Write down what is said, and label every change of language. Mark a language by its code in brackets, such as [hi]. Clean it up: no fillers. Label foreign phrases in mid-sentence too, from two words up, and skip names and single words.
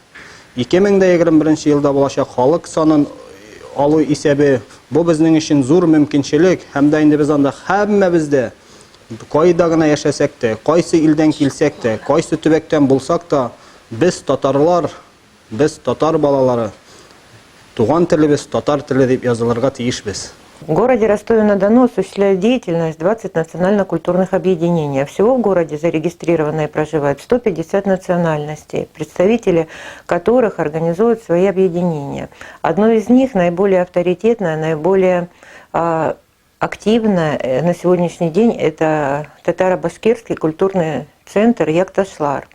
[tt] 2021 елда булачак халык санын алу исәбе бу безнең өчен зур мөмкинчелек, һәм дә инде без анда һәммәбез дә кайда гына яшәсәк тә, кайсы илдән килсәк тә, кайсы төбәктән булсак та, без татарлар, без татар балалары, туган телебез татар теле дип язылырга тиешбез. [ru] В городе Ростове-на-Дону осуществляет деятельность 20 национально-культурных объединений. Всего в городе зарегистрировано и проживает 150 национальностей, представители которых организуют свои объединения. Одно из них, наиболее авторитетное, наиболее активное на сегодняшний день, это татаро-башкирский культурный центр Якташлар.